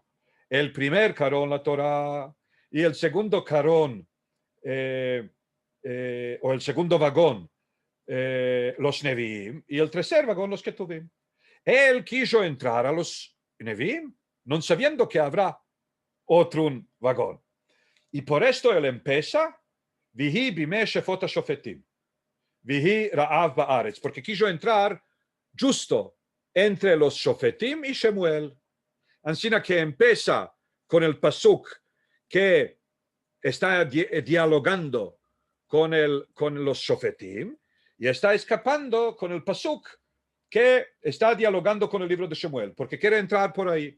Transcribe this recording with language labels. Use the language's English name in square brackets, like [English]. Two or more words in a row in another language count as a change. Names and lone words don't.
[Spanish] El primer carón, la Torah, y el segundo carón, o el segundo vagón, los Nevi'im, y el tercer vagón, los Ketuvim. Él quiso entrar a los Nevi'im, no sabiendo que habrá otro vagón. Y por esto él empieza, [Hebrew] ויהי בימי שפט השפטים, ויהי רעב בארץ, [Spanish] porque quiso entrar justo entre los Shofetim y Shemuel. Así que empieza con el pasuk que está dialogando con los Shofetim y está escapando con el pasuk que está dialogando con el libro de Shemuel, porque quiere entrar por ahí.